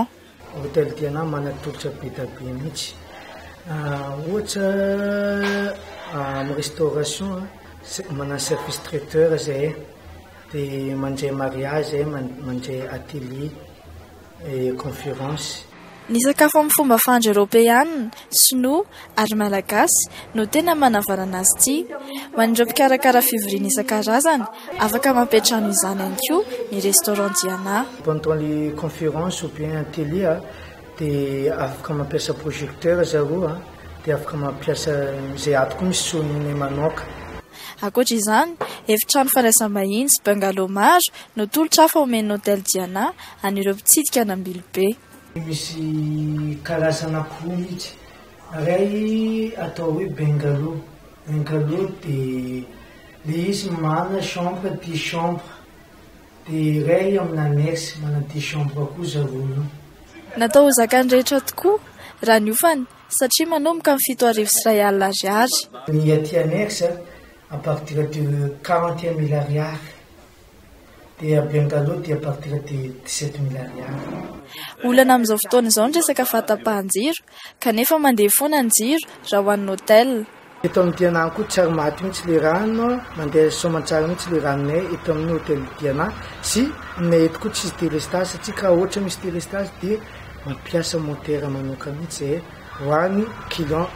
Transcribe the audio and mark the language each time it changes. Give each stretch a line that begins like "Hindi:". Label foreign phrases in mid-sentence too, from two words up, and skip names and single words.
Malagasy: Hôtel Diana manatolotra be da be mihitsy. Ohatra amin'ny restauration manana
French: service traiteur
Malagasy: zay, dia mandray mariage zay, mandray
French: atelier et conférence.
Malagasy: Ny sakafo amin'ny fomba fandratra Europeanina, sinoa ary malagasy no tena manavanana azy ity. Ho an'ireo mpikarakara fivoriana isan-karazany, afaka mampiatrano izany ihany koa ny restaurant Diana.
French: Pendant les conférences ou bien atelier,
Malagasy: dia afaka mampiasa projecteur zareo, dia afaka mampiasa izay ato koa misy soniny manoka. Ankoatra izany, efitrano fandraisam-bahiny sy bungalow maro no tolotra hafa omen'ny hôtel Diana an'ireo mpitsidika Anambilobe. Misy karazana koa mihitsy. Ray atao hoe bungalow. Bungalow dia le izy mana chambre 10 chambre. Dia ray amin'ny annexe mana 10 chambre koa zareo. Natao ho zakan'ny rehetra tokoa raha ny ofany satria manomboka amin'ny 7,000 ariary. Ny aty annexe
French: à partir de
Malagasy: 41 000 ariary. Dia bungalow dia
French: à partir de
Malagasy: 17 000 ariary. Olana amin'izao fotoana izao ny resaka fahatapahan-jiro, kanefa mandeha foana ny jiro raha ho an'ny hôtel. Eto amin'ny Diana koa tsara maty mihitsy le rano, mandeha soamantsara mihitsy le ranonay eto amin'ny hôtel Diana. Sy aminay eto koa tsisy délestage satria ka ohatra misy délestage dia mampiasa motera manoka mihitsy zay ho an'ny client.